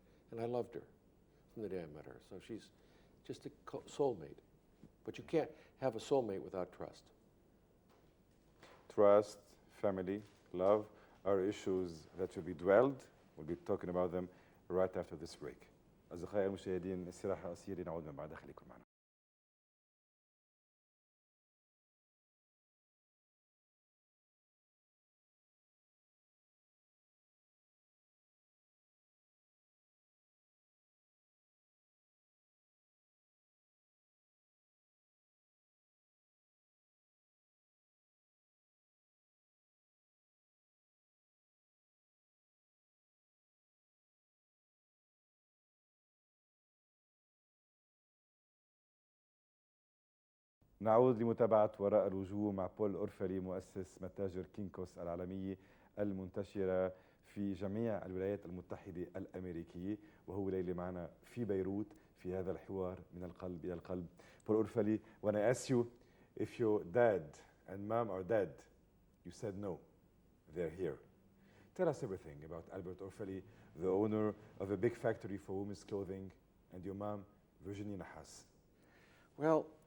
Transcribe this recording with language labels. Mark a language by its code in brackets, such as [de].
[en] And I loved her from the day I met her. So she's just a soulmate. But you can't have a soulmate without trust. Trust, family, love are issues that will be dwelled. We'll be talking about them right after this break. [ar] أصدقائي المشاهدين، استراحة قصيرة نعود من بعد. خليكم معنا. نعود لمتابعة وراء الوجوه مع أورفلي، مؤسس متاجر كينكوس العالمية المنتشرة في جميع الولايات المتحدة الأمريكية، وهو ليلة معنا في بيروت في هذا الحوار من القلب إلى القلب. [en] Orfalea, when I asked you if your dad and mom are dead, you said no, they're here. Tell us everything about Albert Orfalea, the owner of a big factory for women's clothing, and your mom, Virginie Nahas. Well,